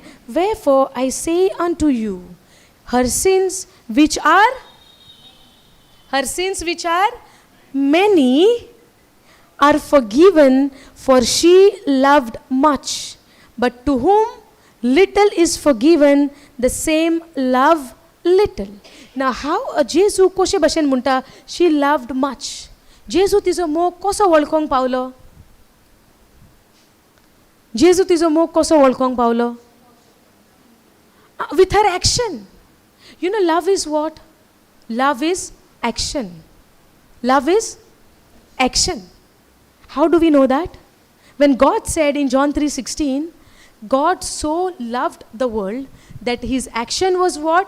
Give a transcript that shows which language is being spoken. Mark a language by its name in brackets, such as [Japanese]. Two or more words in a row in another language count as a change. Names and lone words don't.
[English] Wherefore I say unto you, her sins which are many are forgiven, for she loved much. But to whom little is forgiven, the same love little. Now how [Konkani] Jesu कशे भाशेन म्हणटा, [English] she loved much. [Konkani] जेजू तिजो मोग कसो वळखोंक पावलो? जेजू तिजो मोग कसो वळखोंक पावलो? [English] With her action. You know, love is what? Love is action. Love is action. How do we know that? When God said in John 3:16, God so loved the world that his action was what?